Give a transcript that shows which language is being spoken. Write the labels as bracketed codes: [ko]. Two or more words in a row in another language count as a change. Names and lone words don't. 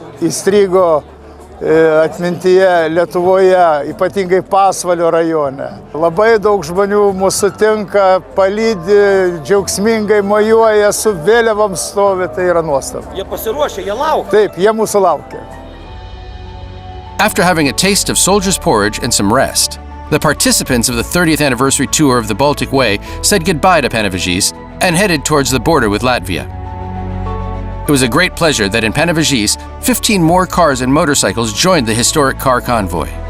[lt] Ypatingai įstrigo atmintyje Lietuvoje, ypatingai Pasvalio rajone. Labai daug žmonių mūsų sutinka, palydi, džiaugsmingai mojuoja, su vėliavom stovi, tai yra nuostabu. Jie pasiruošę, jie laukia. Taip, jie mūsų laukia. [en] After having a taste of soldier's porridge and some rest, the participants of the 30th anniversary tour of the Baltic Way said goodbye to Panevėžys and headed towards the border with Latvia. It was a great pleasure that in Panevėžys, 15 more cars and motorcycles joined the historic car convoy.